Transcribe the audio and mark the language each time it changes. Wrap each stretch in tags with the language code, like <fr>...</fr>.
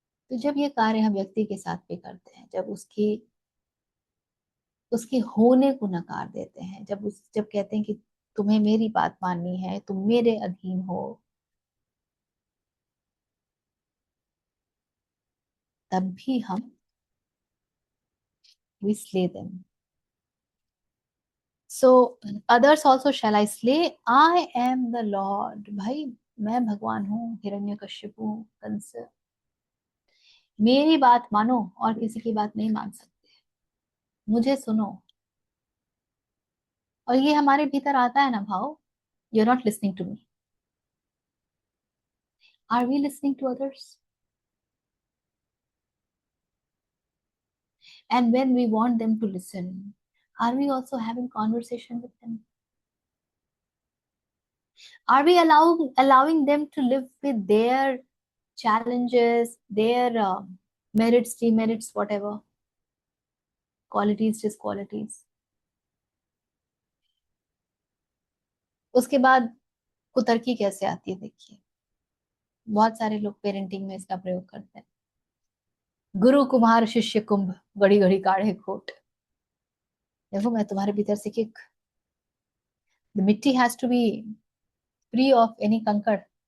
<hi>तो जब ये कार्य हम व्यक्ति के साथ भी करते हैं, जब उसकी उसके होने को नकार देते हैं, जब कहते हैं कि तुम्हें मेरी बात माननी है, तुम मेरे अधीन हो, तब भी हम</hi> <en>we slay them. So others also shall I slay? I am the Lord.</en> <hi>भाई मैं भगवान हूँ, हिरण्यकश्यपु, कंस। मेरी बात मानो और किसी की बात नहीं मान सकते, मुझे सुनो। और ये हमारे भीतर आता है ना भाव,</hi> <en>You are not listening to me, are we listening to others? And when we want them to listen, are we also having conversation with them? Are we allowing them to live with their challenges, their merits, demerits, whatever, qualities, disqualities?</en> <hi>उसके बाद कुतर्की कैसे आती है देखिए, बहुत सारे लोग parenting में इसका प्रयोग करते हैं। गुरु कुम्हार शिष्य कुंभ, घड़ी घड़ी काढ़े खोट। देखो मैं तुम्हारे भीतर से किक, द मिट्टी</hi> <en>has to be free of any</en> <hi>कंकड़।</hi>